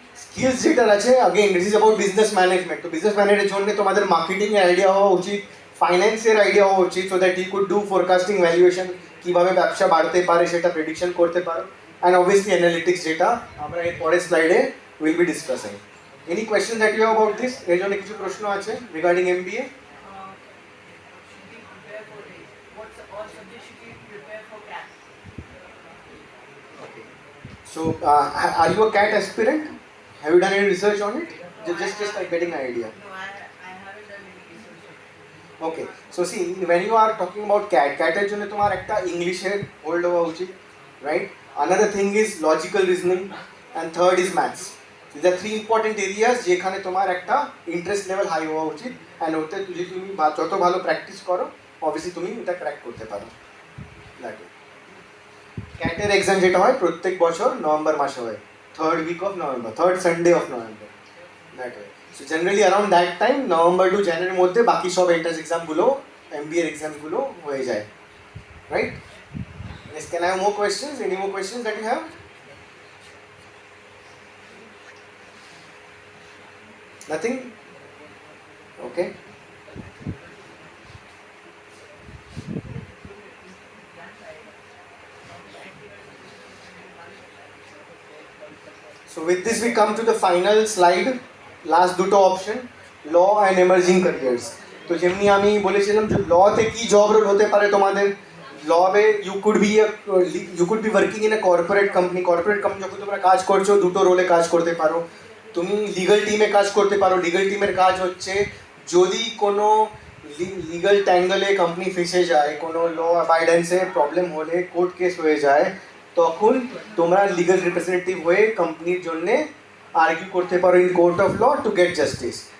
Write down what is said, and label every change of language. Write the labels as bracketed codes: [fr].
[bn] Skills যেটা আছে, [en] Again this is about business management. [bn] তো বিজনেস ম্যানেজের জন্য তোমাদের মার্কেটিংয়ের আইডিয়া হওয়া উচিত, ফাইন্যান্সের আইডিয়া হওয়া উচিত, [en] so that you could do forecasting, valuation, [bn] কীভাবে ব্যবসা বাড়তে পারে সেটা প্রেডিকশন করতে পারো, অ্যান্ড অবভিয়াসলি অ্যানালিটিক্স, যেটা আমরা এর পরের স্লাইডে [en] Will be discussing. Any question that you have about this? [bn] এর জন্য কিছু প্রশ্ন আছে [en] Regarding MBA? Should we prepare for it? What all subjects should we prepare for CAT? So, are you a CAT aspirant? Have you done any research on it? Just like getting an idea. No, I haven't done any research on it. Okay, so see, when you are talking about CAT [bn] এর জন্য তোমার একটা ইংলিশের hold হওয়া উচিত, [en] right? Another thing is logical reasoning, and third is maths. These are three important areas [bn] যেখানে তোমার একটা ইন্টারেস্ট লেভেল হাই হওয়া উচিত, অ্যান্ড ওতে যদি তুমি যত ভালো প্র্যাকটিস করো অবভিয়াসলি তুমি এটা ক্র্যাক করতে পারো। ক্যাটের এক্সাম যেটা হয় প্রত্যেক বছর নভেম্বর মাসে হয়, [en] third week of November, third Sunday of November, [bn] that way. So generally around that time, November two জানুয়ারির মধ্যে বাকি সব এন্ট্রান্স এক্সামগুলো, এমবিএ এক্সামগুলো হয়ে যায়, right? [en] Yes, can I have more questions? Any more questions that you have? Nothing? Okay. So with this we come to the final slide, last [bn] দুটো option, [en] Law and emerging careers. [bn] তো যেমনি আমি বলেছিলাম যে লতে কি job role হতে পারে তোমাদের, লবে [en] You could be working in a corporate company. [bn] Corporate company যখন তোমরা কাজ করছো দুটো রোলে কাজ করতে পারো। তুমি লিগাল টিমে কাজ করতে পারো। লিগাল টিমের কাজ হচ্ছে যদি কোনো লিগাল ট্যাঙ্গলে কোম্পানি ফেসে যায়, কোনো ল অ্যাবাইডেন্সে প্রবলেম হলে, কোর্ট কেস হয়ে যায়, তখন তোমরা লিগাল রিপ্রেজেন্টেটিভ হয়ে কোম্পানির জন্যে আর্গিউ করতে পারো [en] In court of law to get justice.